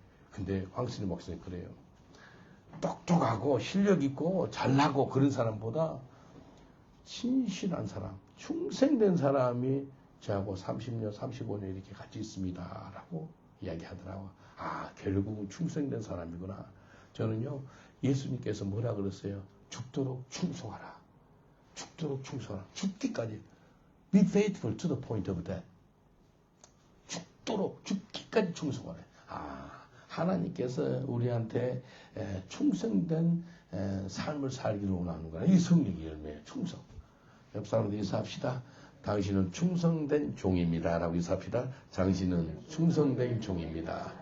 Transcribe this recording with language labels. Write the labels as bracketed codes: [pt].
[ko] 근데 황성규 박사님 그래요. 똑똑하고 실력 있고 잘나고 그런 사람보다 신실한 사람, 충성된 사람이 저하고 30년, 35년 이렇게 같이 있습니다. 라고 이야기하더라고. 결국은 충성된 사람이구나. 저는요, 예수님께서 뭐라 그랬어요? 죽도록 충성하라. 죽도록 충성하라. 죽기까지. [en] Be faithful to the point of death. [ko] 죽기까지 충성하라. 하나님께서 우리한테 충성된 삶을 살기를 원하는 거야. 이 성령의 열매예요. 충성. 옆 사람들 인사합시다. 당신은 충성된 종입니다. 라고 인사합시다. 당신은 충성된 종입니다.